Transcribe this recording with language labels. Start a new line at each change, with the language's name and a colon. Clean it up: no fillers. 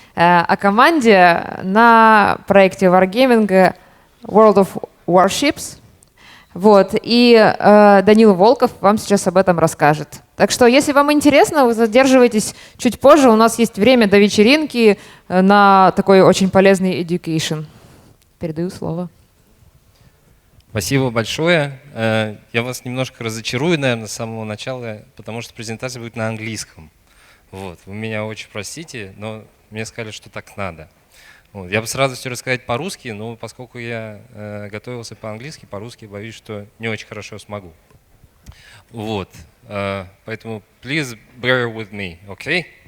Russian: о команде на проекте Wargaming World of Warships. Вот, и Даниил Волков вам сейчас об этом расскажет. Так что, если вам интересно, вы задерживайтесь чуть позже. У нас есть время до вечеринки на такой очень полезный education. Передаю слово. Спасибо большое. Я вас немножко разочарую, наверное, с самого начала, потому что презентация будет на английском. Вот. Вы меня очень простите, но мне сказали, что так надо. Вот. Я бы сразу все рассказать по-русски, но поскольку я готовился по-английски, по-русски боюсь, что не очень хорошо смогу. Вот. Поэтому
English: please bear with me, okay?